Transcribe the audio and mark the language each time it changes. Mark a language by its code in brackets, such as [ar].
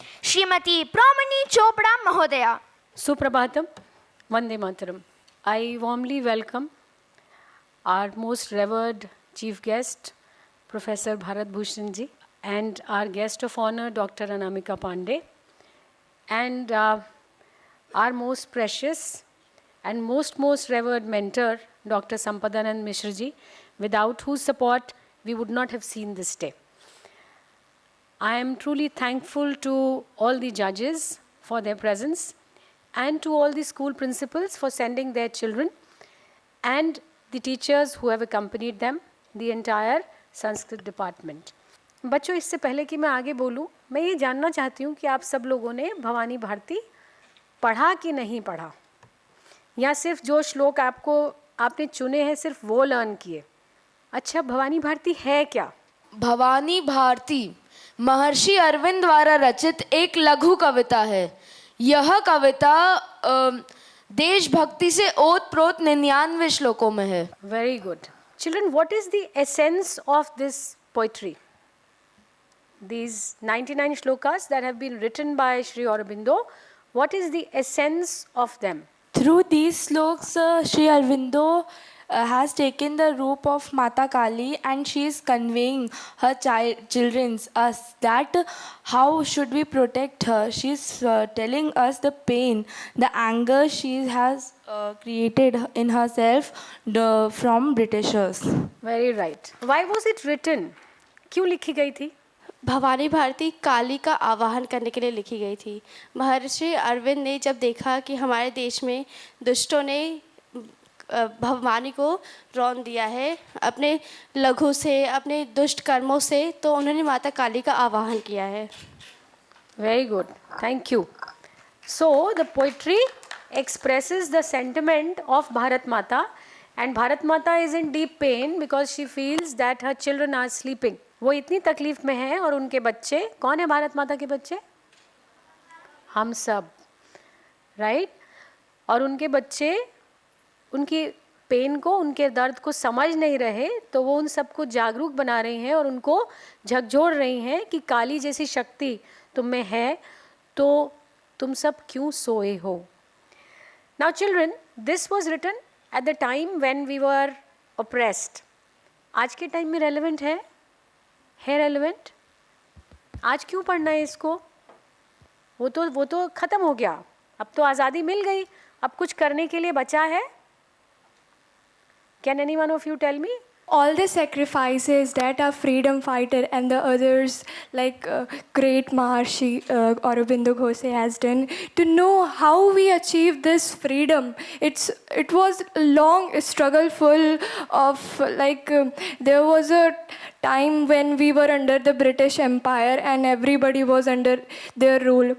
[hi] श्रीमती प्रोमिनी चोपड़ा महोदया। [sa] Suprabhatam, Vande Mataram. [en] I warmly welcome our most revered chief guest, Professor Bharat Bhushan ji, and our guest of honor, Dr. Anamika Pandey, and our most precious and most revered mentor, Dr. Sampadanand Mishra ji, without whose support we would not have seen this day. I am truly thankful to all the judges for their presence and to all the school principals for sending their children and the teachers who have accompanied them, the entire Sanskrit department. [hi] बच्चों, इससे पहले कि मैं आगे बोलूं, मैं ये जानना चाहती हूँ कि आप सब लोगों ने भवानी भारती पढ़ा कि नहीं पढ़ा, या सिर्फ जो श्लोक आपने चुने हैं सिर्फ वो लर्न किए। अच्छा, भवानी भारती है क्या? भवानी भारती महर्षि अरविंद द्वारा रचित एक लघु कविता है। यह कविता देशभक्ति से ओत-प्रोत 99 श्लोकों में है। [en] Very good. Children, what is the essence of this poetry? These 99 shlokas that have been written by Sri Aurobindo, what is the essence of them? Through these sloks, Sri Aurobindo has taken the roop of Mata Kali, and she is conveying her children's us that how should we protect her. She is telling us the pain, the anger she has created in herself from Britishers. Very right. Why was it written? क्यों लिखी गई थी? [hi] भवानी भारती काली का आवाहन करने के लिए लिखी गई थी। महर्षि अरविंद ने जब देखा कि हमारे देश में दुष्टों ने भवानी को रौंद दिया है अपने लघु से, अपने दुष्ट कर्मों से, तो उन्होंने माता काली का आवाहन किया है। [en] Very good. Thank you. So the poetry expresses the sentiment of Bharat Mata, and Bharat Mata is in deep pain because she feels that her children are sleeping. [hi] वो इतनी तकलीफ में है और उनके बच्चे, कौन है भारत माता के बच्चे? हम सब, राइट? और उनके बच्चे उनकी पेन को, उनके दर्द को समझ नहीं रहे, तो वो उन सबको जागरूक बना रही हैं और उनको झकझोर रही हैं कि काली जैसी शक्ति तुम में है, तो तुम सब क्यों सोए हो? [en] Now children, this was written at the time when we were oppressed. [hi] आज के टाइम में रेलेवेंट है रेलेवेंट? आज क्यों पढ़ना है इसको? वो तो ख़त्म हो गया, अब तो आज़ादी मिल गई, अब कुछ करने के लिए बचा है? [en] Can anyone of you tell me? All the sacrifices that a freedom fighter and the others like great Maharshi Aurobindo Ghose has done to know how we achieve this freedom. It was a long struggle full of there was a time when we were under the British Empire and everybody was under their rule.